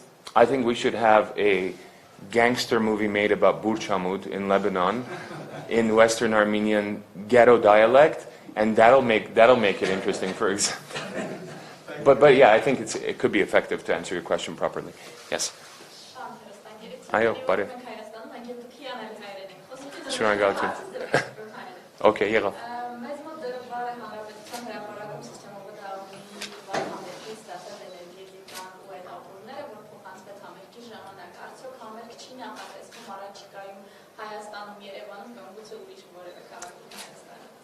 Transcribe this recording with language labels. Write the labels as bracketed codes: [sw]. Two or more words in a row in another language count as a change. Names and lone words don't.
[en] I think we should have a gangster movie made about Burchamud in Lebanon, in Western Armenian ghetto dialect, and that'll make it interesting, for example. But yeah, I think it could be effective to answer your question properly. [hy] Yes. Այո, բարև. Շնորհակալություն. Okay, եղավ. Մեզ մոտ դրվար հանրապետության հրապարակում սիստեմով համերգի ստացել էներգետիկան ու այդ ապուրները, որ փոխանցվեց համերգի ժամանակ։ Արդյոք համերգ չի նախատեսվում առաջիկայում Հայաստանում, Երևանում կամ գուցե ուրիշ որևէ քաղաքում Հայաստանում։